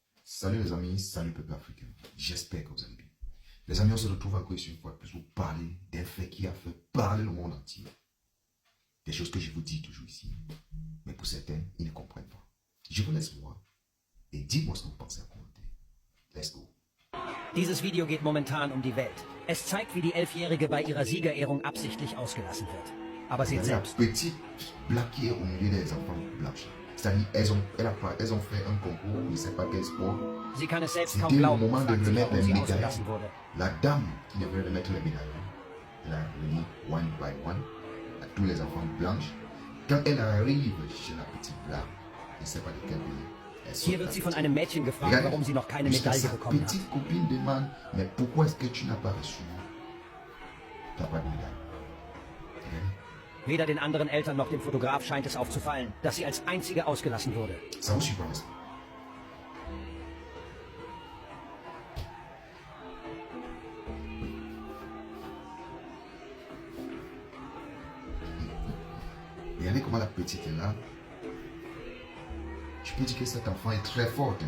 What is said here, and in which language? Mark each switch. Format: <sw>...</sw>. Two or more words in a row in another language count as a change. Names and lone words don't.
<fr>Salut les amis, salut peuple africain. J'espère que vous allez bien. Les amis, on se retrouve encore ici une fois de plus pour parler d'un fait qui a fait parler le monde entier. Des choses que je vous dis toujours ici. Mais pour certains, ils ne comprennent pas. Je vous laisse voir et dites-moi ce que vous pensez à commenter.</fr> <en>Let's go.</en> <de>Dieses Video geht momentan um die Welt. Es zeigt, wie die Elfjährige bei ihrer Siegerehrung absichtlich ausgelassen wird. Aber</de> <fr>Il y</fr> <de>seht</de> <fr>a la</fr> <de>selbst.</de> <fr>petite blague qui est au milieu des enfants blanches. C'est-à-dire, elles ont fait un concours, je ne sais pas quel sport.</fr> <de>Sie kann es selbst kaum</de> <fr>C'était le</fr> <de>glauben</de> <fr>moment</fr> <de>und</de> <fr>de</fr> <de>fragt sich,</de> <fr>remettre</fr> <de>warum</de> <fr>les</fr> <de>sie</de> <fr>médailles.</fr> <de>ausgelassen wurde.</de> <fr>La dame qui devait remettre les médailles, elle a remis</fr> <en>one by one</en> <fr>à tous les enfants blanches. Quand elle arrive chez la petite blague, je ne sais pas de quel pays, elle saute</fr> <de>Hier wird</de> <fr>la</fr> <de>sie von</de> <fr>petite.</fr> <de>einem Mädchen gefragt,</de> <fr>Regarde,</fr> <de>warum sie noch keine</de> <fr>jusqu'à</fr> <de>Medaille</de> <fr>sa</fr> <de>bekommen hat.</de> <fr>petite copine demande, mais pourquoi est-ce que tu n'as pas reçu? Tu n'as pas de médaille. Regardez.</fr> <de>Weder den anderen Eltern noch dem Fotograf scheint es aufzufallen, dass sie als einzige ausgelassen wurde.</de> <fr>Ça vous surprend, n'est-ce pas? Regardez comment la petite est là. Je peux dire que cet enfant est très forte.</fr>